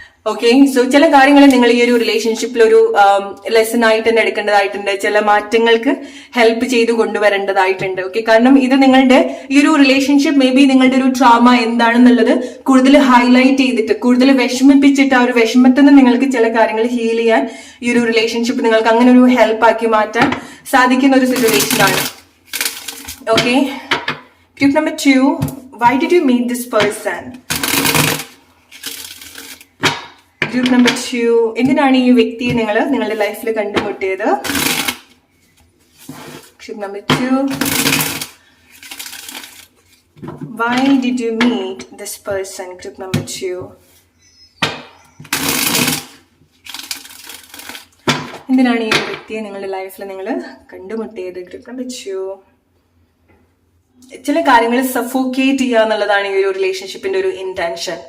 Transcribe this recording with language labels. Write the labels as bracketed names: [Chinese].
[Malayalam] Okay, so ചില കാര്യങ്ങൾ നിങ്ങൾ ഈ ഒരു റിലേഷൻഷിപ്പിൽ ഒരു ലെസൺ ആയിട്ട് തന്നെ എടുക്കേണ്ടതായിട്ടുണ്ട്, ചില മാറ്റങ്ങൾക്ക് ഹെൽപ്പ് ചെയ്ത് കൊണ്ടുവരേണ്ടതായിട്ടുണ്ട്. ഓക്കെ, കാരണം ഇത് നിങ്ങളുടെ ഈ ഒരു റിലേഷൻഷിപ്പ് മേ ബി നിങ്ങളുടെ ഒരു ട്രോമ എന്താണെന്നുള്ളത് കൂടുതൽ ഹൈലൈറ്റ് ചെയ്തിട്ട്, കൂടുതൽ വിഷമിപ്പിച്ചിട്ട്, ആ ഒരു വിഷമത്തിൽ നിന്ന് നിങ്ങൾക്ക് ചില കാര്യങ്ങൾ ഹീൽ ചെയ്യാൻ ഈ ഒരു റിലേഷൻഷിപ്പ് നിങ്ങൾക്ക് അങ്ങനെ ഒരു ഹെൽപ്പ് ആക്കി മാറ്റാൻ സാധിക്കുന്ന ഒരു സിറ്റുവേഷൻ ആണ്. [English] Okay, group number 2, why did you meet this person? [Malayalam] Group number 2, എന്തിനാണ് ഈ വ്യക്തിയെ നിങ്ങളുടെ ലൈഫിൽ കണ്ടുമുട്ടിയത്? [English] Group number 2, why did you meet this person? [Malayalam] Group number 2, എന്തിനാണ് ഈ വ്യക്തിയെ നിങ്ങളുടെ ലൈഫിൽ നിങ്ങൾ കണ്ടുമുട്ടിയത്? ഗ്രൂപ്പ് നമ്പർ 2, ചില കാര്യങ്ങൾ സഫോക്കേറ്റ് ചെയ്യുക എന്നുള്ളതാണ് ഈ ഒരു റിലേഷൻഷിപ്പിന്റെ ഒരു ഇന്റൻഷൻ.